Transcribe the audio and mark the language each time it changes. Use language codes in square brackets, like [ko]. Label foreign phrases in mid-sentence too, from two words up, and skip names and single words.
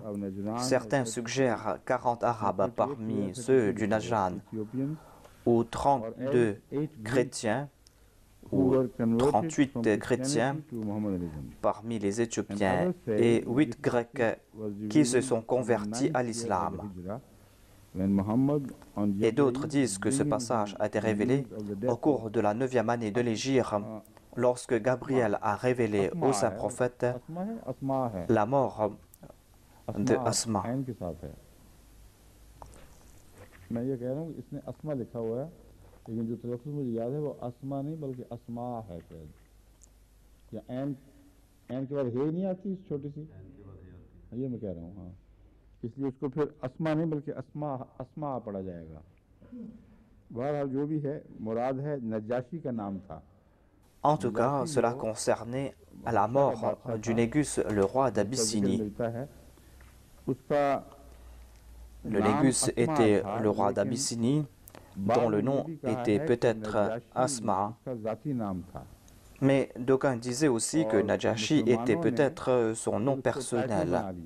[fr] Certains suggèrent 40 Arabes parmi ceux du Najran, ou 32 chrétiens, ou 38 chrétiens parmi les Éthiopiens et 8 Grecs qui se sont convertis à l'islam. Et d'autres disent que ce passage a été révélé au cours de la 9e année de l'Hégire, lorsque Gabriel a révélé au saint prophète la mort de Asma. [hi] इसलिए उसको फिर अस्मा नहीं बल्कि अस्मा पढ़ा जाएगा। बहरहाल जो भी है मुराद है नजाशी का नाम था। [fr] En tout cas, cela concernait la mort du Négus, le roi d'Abyssinie. Le Négus était le roi d'Abyssinie, dont le nom était peut-être Asma. Mais d'aucuns disaient aussi que Najashi était peut-être son nom personnel.